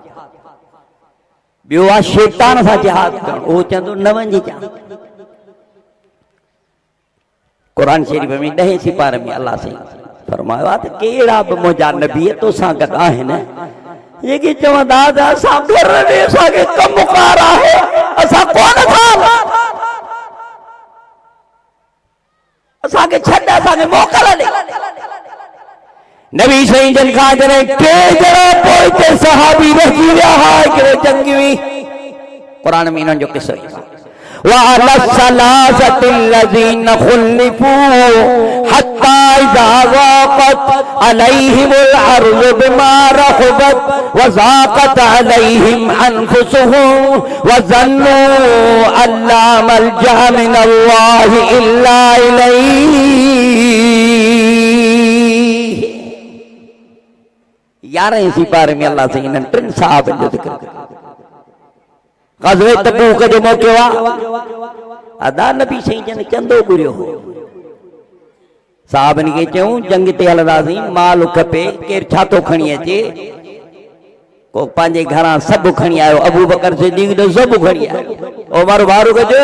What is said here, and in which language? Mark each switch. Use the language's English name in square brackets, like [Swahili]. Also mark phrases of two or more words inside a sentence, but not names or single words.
[Sindhi] ॿियो आहे शैतान सां जिहाद करणु उहो चवंदो न वञिजां क़ुरान शरीफ़ में 10 सिपारे में अल्लाह से फरमायो आहे त कहिड़ा बि मुंहिंजा नबी तोसां गॾु आहिनि जेके चवंदा त असां घर में असांखे कमुकार आहे असां कोन था असांखे छॾ असांखे मोकल ॾे नबी सही जन खां जॾहिं 2 ॼणा पोइ ते सहाबी रहिजी विया हा हिकिड़े जंगी हुई क़ुरान में इन्हनि जो किसो [Arabic] وعلى الثلاثة الذين خلفوا حتى إذا ضاقت عليهم الأرض بما رحبت وضاقت عليهم أنفسهم وظنوا أن لا ملجأ من الله إلا [Sindhi] إليه 11 सिपारे में अल्लाह से इन्हनि 3 सहाबनि जो ज़िक्र ग़ज़वे तबूक जो मौक़ो आहे अदा नबी सही जन चंदो घुरियो साहबनि खे चयूं जंग ते हलंदासीं माल खपे केरु छा थो खणी अचे को पंहिंजे घरां सभु खणी आयो अबू बकर सिद्दीक़ जो सभु खणी आयो उमर फारूक चयो